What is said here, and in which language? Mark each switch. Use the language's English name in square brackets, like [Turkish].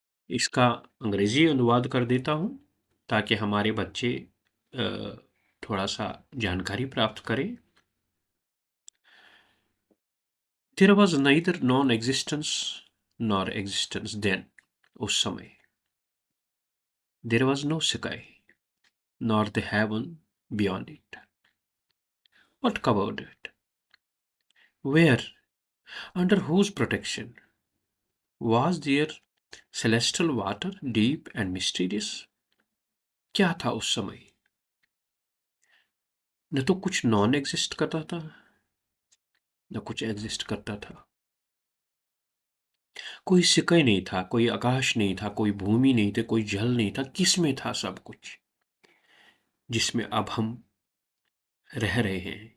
[Hindi] इसका अंग्रेजी अनुवाद कर देता हूँ ताकि हमारे बच्चे थोड़ा सा जानकारी प्राप्त करें। [English] There was neither non-existence nor existence then, [Hindi] उस समय। [English] There was no sky nor the heaven beyond it. What covered it? Where, under whose protection? Was there celestial water, deep and mysterious? [Hindi] क्या था उस समय? न तो कुछ नॉन एग्जिस्ट करता था, न कुछ एग्जिस्ट करता था। कोई सिकय नहीं था, कोई आकाश नहीं था, कोई भूमि नहीं थी, कोई जल नहीं था। किसमें था सब कुछ जिसमें अब हम रह रहे हैं?